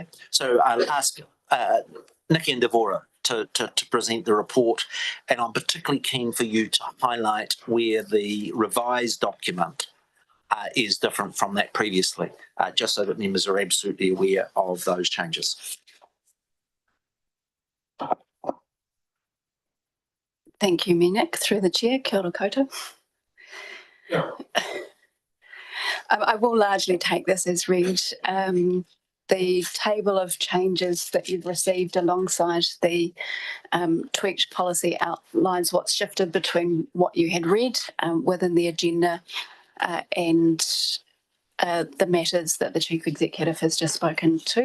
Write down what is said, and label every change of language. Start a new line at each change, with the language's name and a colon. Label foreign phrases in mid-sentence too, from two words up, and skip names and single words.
English: So I'll ask Nikki and Devora to present the report, and I'm particularly keen for you to highlight where the revised document is different from that previously, just so that members are absolutely aware of those changes. Thank you, Minik. Through the chair,
Māori: kia ora koutou.
English: I will largely take this as read. The table of changes that you've received alongside the tweaked policy outlines what's shifted between what you had read within the agenda and the matters that the Chief Executive has just spoken to.